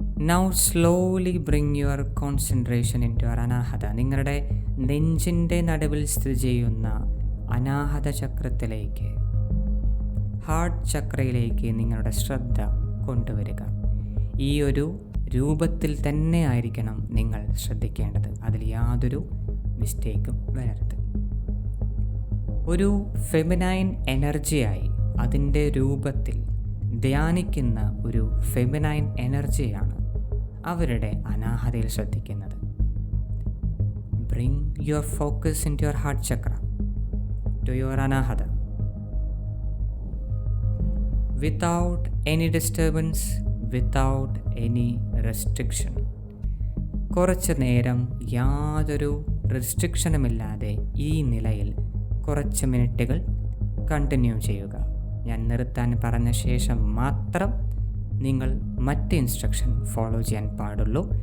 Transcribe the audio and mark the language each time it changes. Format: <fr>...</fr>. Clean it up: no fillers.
<en>Now slowly bring your concentration into your anahata.</en> <ml>നിങ്ങളുടെ നെഞ്ചിൻ്റെ നടുവിൽ സ്ഥിതി ചെയ്യുന്ന അനാഹത ചക്രത്തിലേക്ക്, ഹാർട്ട് ചക്രയിലേക്ക് നിങ്ങളുടെ ശ്രദ്ധ കൊണ്ടുവരിക. ഈ ഒരു രൂപത്തിൽ തന്നെ ആയിരിക്കണം നിങ്ങൾ ശ്രദ്ധിക്കേണ്ടത്. അതിൽ യാതൊരു മിസ്റ്റേക്കും വരരുത്. ഒരു ഫെമിനൈൻ എനർജിയായി അതിൻ്റെ രൂപത്തിൽ ധ്യാനിക്കുന്ന ഒരു ഫെമിനൈൻ എനർജിയാണ് അവരുടെ അനാഹതയിൽ ശ്രദ്ധിക്കുന്നത്.</ml> <en>Bring your focus in your heart chakra. to your anahata without any disturbance, without any restriction.</en> <ml>കുറച്ച് നേരം യാതൊരു റെസ്ട്രിക്ഷനുമില്ലാതെ ഈ നിലയിൽ കുറച്ച് മിനിറ്റുകൾ കണ്ടിന്യൂ ചെയ്യുക. ഞാൻ നിർത്താൻ പറഞ്ഞ ശേഷം മാത്രം നിങ്ങൾ മറ്റ് ഇൻസ്ട്രക്ഷൻ ഫോളോ ചെയ്യാൻ പാടുള്ളൂ.</ml>